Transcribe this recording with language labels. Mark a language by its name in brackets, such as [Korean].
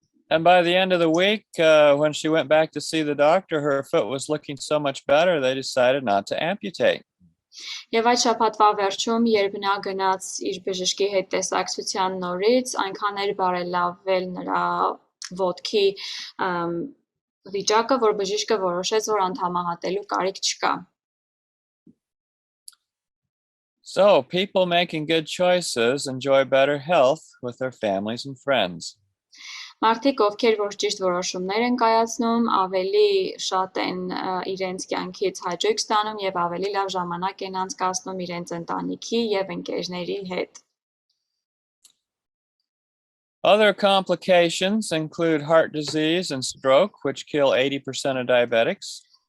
[English] And by the end of the week, when she went back to see the doctor, her foot was looking so much better, they decided not to amputate. [Armenian] Եվ այդ շաբաթվա վերջում, երբ նա գնաց իր բժշկի հետ տեսակցության նորից, այնքան էր բարելավել նրա ոտքի վիճակը, որ բժիշկը որոշեց, որ անդամահատելու կարիք չկա։ [English] So people making good choices enjoy better health with their families and friends. [Armenian] Մարդիկ, ովքեր որ ճիշտ որոշումներ են կայացնում, ավելի շատ են իրենց կյանքից հաճույք ստանում եւ ավելի լավ ժամանակ են անցկացնում իրենց ընտանիքի եւ ընկերների հետ։ [English] Other complications include heart disease and stroke, which kill 80% of diabetics.